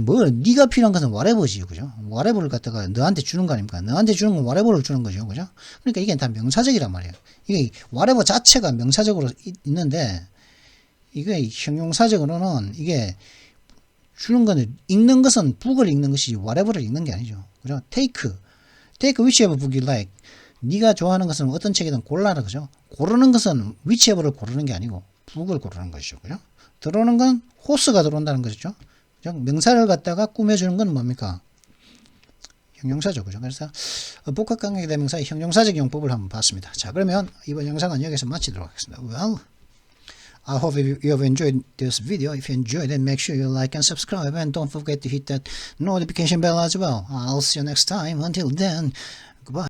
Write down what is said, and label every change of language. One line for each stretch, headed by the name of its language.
Korean: 네가 필요한 것은 whatever지, 그죠? whatever를 갖다가 너한테 주는 거 아닙니까? 너한테 주는 건 whatever를 주는 거죠, 그죠? 그러니까 이게 다 명사적이란 말이에요. 이게 whatever 자체가 명사적으로 있는데 이게 형용사적으로는 이게 주는 거는 읽는 것은 book을 읽는 것이지 whatever를 읽는 게 아니죠, 그죠?
English: take whichever book you like.
Korean: 네가 좋아하는 것은 어떤 책이든 골라라, 그죠? 고르는 것은 whichever를 고르는 게 아니고 book을 고르는 것이죠, 그죠? 들어오는 건 호스가 들어온다는 것이죠. 그죠? 명사를 갖다가 꾸며주는 건 뭡니까? 형용사죠, 그죠? 그래서 복합관계대명사의 형용사적 용법을 한번 봤습니다. 자, 그러면 이번 영상은 여기서 마치도록 하겠습니다. Well,
English: I hope you have enjoyed this video. If you enjoyed it, make sure you like and subscribe, and don't forget to hit that notification bell as well. I'll see you next time. Until then, goodbye.